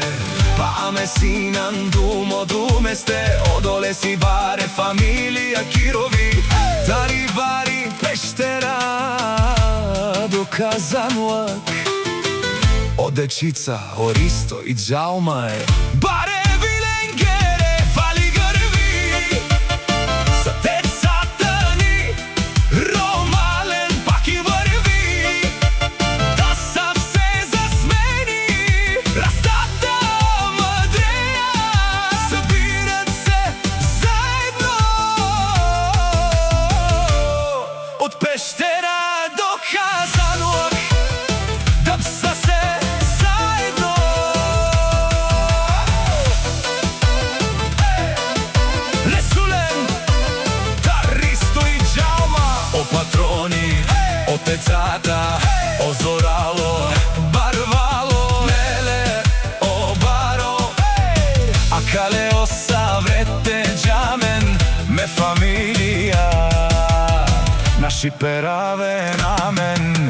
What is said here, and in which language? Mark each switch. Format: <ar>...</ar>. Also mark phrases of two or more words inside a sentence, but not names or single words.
<rom>Паме си нан думо думесте, одоле си баре фамилија Кирови. Тари бари Пештера до Казанлък. О дечица, о Ристо и Жалма е баре виленгере,</rom> <bg>вали гърви за децата ни, Ромален пак и върви, да са все засмени, растата мъдрея, събират се заедно. От Пештера до Казанлък, да са се заедно.</bg> <rom>Лесулен, Тар, Ристо и Жалма, о патрони, о тецата, о Зорало, Барвало, Леле, о Баро, а кале о Саврете, Джамен, ме фамилија, наши пераве намен.</rom>